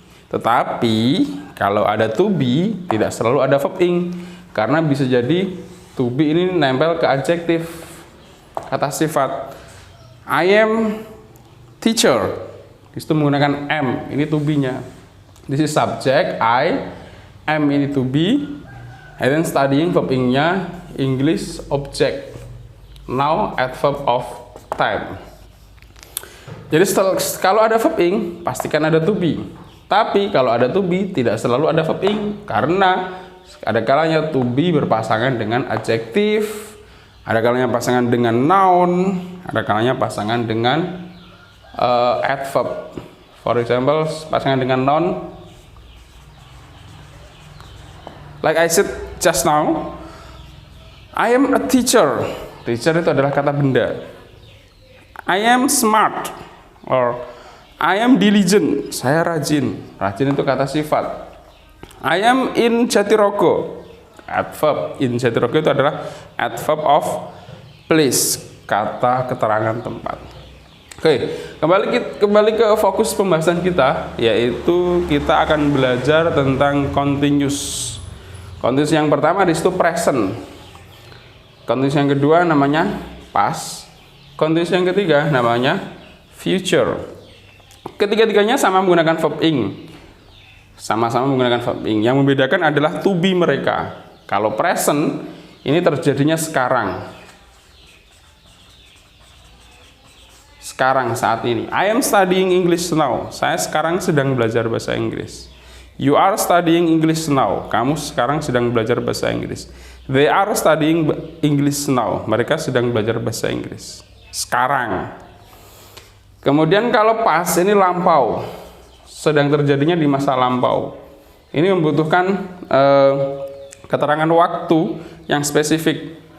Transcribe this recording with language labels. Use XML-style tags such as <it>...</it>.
<id>Tetapi kalau ada to be tidak selalu ada verb ing, karena bisa jadi to be ini nempel ke adjektif, kata sifat.</id> <en>I am teacher.</en> <id>Itu menggunakan am, ini to be-nya.</id> <en>This is subject, I am</en> <id>ini</id> <en>to be, and then studying verb ing-nya English object. Now adverb of time.</en> <id>Jadi kalau ada</id> <en>verb ing</en> <id>pastikan ada</id> <en>to be.</en> <id>Tapi kalau ada to be tidak selalu ada verb ing, karena ada kalanya to be berpasangan dengan adjektif, ada kalanya pasangan dengan noun, ada kalanya pasangan dengan adverb.</id> <en>For example,</en> <id>pasangan dengan</id> <en>noun. Like I said just now, I am a teacher.</en> <id>Teacher itu adalah kata benda.</id> <en>I am smart or I am diligent.</en> <id>Saya rajin. Rajin itu kata sifat.</id> <en>I am in Jatirogo. Adverb in Jatirogo</en> <id>itu adalah adverb of place, kata keterangan tempat. Oke, kembali ke fokus pembahasan kita, yaitu kita akan belajar tentang continuous. Continuous yang pertama di situ present. Continuous yang kedua namanya past. Continuous yang ketiga namanya future. Ketiga-tiganya sama menggunakan verb ing. Sama-sama menggunakan verb ing. Yang membedakan adalah to be mereka. Kalau present ini terjadinya sekarang. Sekarang, saat ini.</id> <en>I am studying English now.</en> <id>Saya sekarang sedang belajar bahasa Inggris.</id> <en>You are studying English now.</en> <id>Kamu sekarang sedang belajar bahasa Inggris.</id> <en>They are studying English now.</en> <id>Mereka sedang belajar bahasa Inggris sekarang. Kemudian kalau past ini lampau, sedang terjadinya di masa lampau. Ini membutuhkan keterangan waktu yang spesifik.</id>